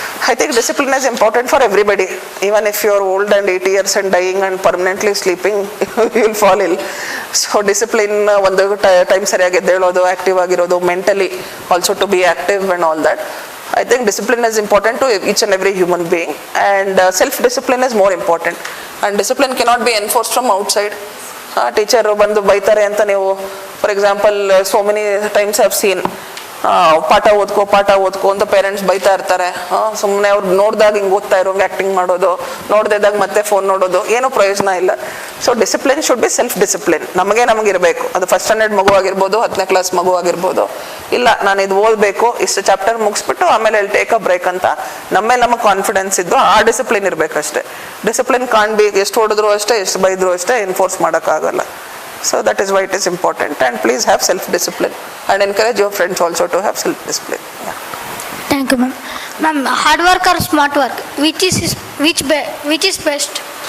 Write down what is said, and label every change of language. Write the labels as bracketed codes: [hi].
[en] I think discipline is important for everybody. Even if you are old and 80 years and dying and permanently sleeping, you will fall ill. So discipline, [kn] ಒಂದು time ಸರಿಯಾಗಿ ಎದ್ದೇಳೋದು, active ಆಗಿರೋದು, [en] mentally also to be active and all that. I think discipline is important to each and every human being, and self-discipline is more important. And discipline cannot be enforced from outside. [kn] Teacher ಬಂದು ಬೈತಾರೆ ಅಂತ ನೀವು, for example, [en] so many times I have seen, [kn] ಪಾಠ ಓದ್ಕೋ ಅಂತ parents ಬೈತಾ ಇರ್ತಾರೆ. ಸುಮ್ಮನೆ ಅವ್ರು ನೋಡಿದಾಗ ಹಿಂಗೆ ಓದ್ತಾ ಇರೋಂಗೆ ಆ್ಯಕ್ಟಿಂಗ್ ಮಾಡೋದು, ನೋಡ್ದಿದ್ದಾಗ ಮತ್ತೆ ಫೋನ್ ನೋಡೋದು, ಏನೂ ಪ್ರಯೋಜನ ಇಲ್ಲ. So [en] Discipline should be self discipline. [kn] ನಮಗಿರಬೇಕು. ಅದು ಫಸ್ಟ್ ಸ್ಟ್ಯಾಂಡರ್ಡ್ ಮಗು ಆಗಿರ್ಬೋದು, 10ನೇ ಕ್ಲಾಸ್ ಮಗು ಆಗಿರ್ಬೋದು. ಇಲ್ಲ, ನಾನು ಇದು ಓದಬೇಕು, ಇಷ್ಟು ಚಾಪ್ಟರ್ ಮುಗಿಸ್ಬಿಟ್ಟು ಆಮೇಲೆ ಅಲ್ಲಿ [en] take a break [kn] ಅಂತ ನಮಗೆ ಕಾನ್ಫಿಡೆನ್ಸ್ ಇದ್ದು ಆ ಡಿಸಿಪ್ಲಿನ್ ಇರಬೇಕಷ್ಟೇ. ಡಿಸಿಪ್ಲಿನ್ ಕಾಣ್ ಬಿ, ಎಷ್ಟು ಹೊಡೆದ್ರು ಅಷ್ಟೇ, ಎಷ್ಟು ಬೈದ್ರು ಅಷ್ಟೇ, ಎನ್ಫೋರ್ಸ್ ಮಾಡೋಕ್ಕಾಗಲ್ಲ. [en] So that is why it is important, and please have self-discipline and encourage your friends also to have self-discipline. Yeah. Thank you, ma'am. Ma'am, hard work or smart work, which is best?